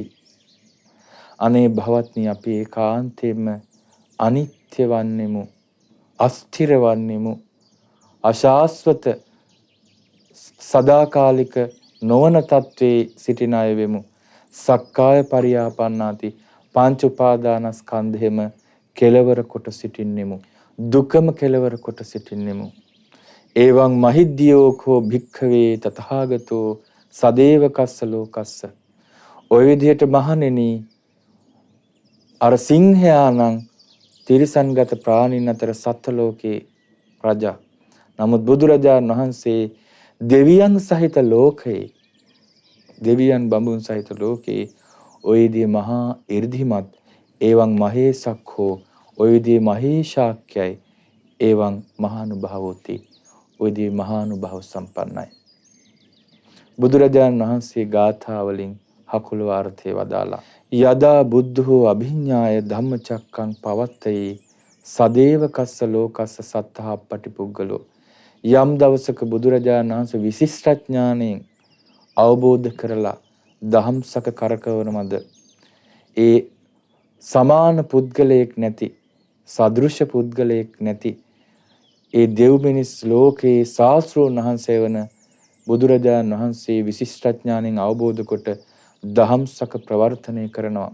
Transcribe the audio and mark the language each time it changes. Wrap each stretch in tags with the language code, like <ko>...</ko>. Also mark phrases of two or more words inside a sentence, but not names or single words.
<si>අනේ භවත්නි අපි ඒකාන්තයෙන්ම අනිත්‍ය වන්නෙමු, අස්ථිර වන්නෙමු, අශාස්වත සදාකාලික නොවන තත්වයේ සිටින අය වෙමු.</si> <pi>සක්කාය පරියාපන්නාති</pi> <si>පංච උපාදානස්කන්ධෙම කෙලවර කොට සිටින්නෙමු. දුකම කෙලවර කොට සිටින්නෙමු.</si> <pi>එවං මහිද්දියෝකෝ භික්ඛවේ තථාගතෝ සදේවකස්ස ලෝකස්ස.</pi> <si>ඔය විදිහට මහණෙනි අර සිංහයානම් තිරිසන්ගත ප්‍රාණීන් අතර සත්ත්ව ලෝකේ රජා. නමුත් බුදුරජාණන් වහන්සේ දෙවියන් සහිත ලෝකේ, දෙවියන් බඹුන් සහිත ලෝකේ ඔය විදිහේ මහා 이르දිමත්</si> <pi>එවං මහේසක්ඛෝ</pi> <si>ඔය විදිහේ මහේශාක්‍යයි</si> <pi>එවං මහානුභාවෝති</pi> <si>ඔය විදිහේ මහානුභාව සම්පන්නයි. බුදුරජාණන් වහන්සේ ගාථා වලින් හකුල අර්ථය වදාලා</si> <pi>යදා බුද්ධෝ අභිඤ්ඤාය ධම්මචක්කං පවත්තේ සදේවකස්ස ලෝකස්ස සත්තා පටිපුග්ගලෝ.</pi> <si>යම් දවසක බුදුරජාණන් වහන්සේ විශිෂ්ට ඥාණයෙන් අවබෝධ කරලා දහම්සක කරකවනමද ඒ සමාන පුද්ගලයෙක් නැති, සදෘශ පුද්ගලයෙක් නැති ඒ දෙව් මිනිස් ලෝකේ ශාස්ත්‍රෝන් වහන්සේ වන බුදුරජාණන් වහන්සේ විශිෂ්ට ඥාණයෙන් අවබෝධ කොට දහම්සක ප්‍රවර්තනය කරනවා.</si>